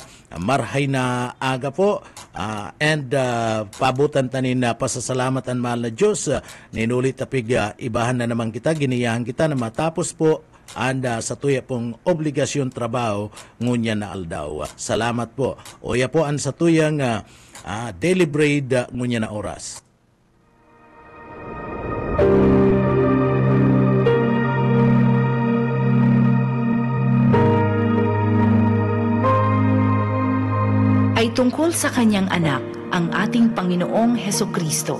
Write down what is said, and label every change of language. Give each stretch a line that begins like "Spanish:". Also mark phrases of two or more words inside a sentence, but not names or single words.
Bikol: Marahay na aga po and pabutan tanin na pasasalamat ang mahal na Diyos. Ninulit tapig ibahan na naman kita, giniyahan kita na matapos po anda sa tuya pong obligasyon trabaho ngunya na aldaw. Salamat po. Oya po an sa tuyang Daily Bread ngunya na oras.
Filipino: Ay tungkol sa kanyang anak, ang ating Panginoong Hesukristo.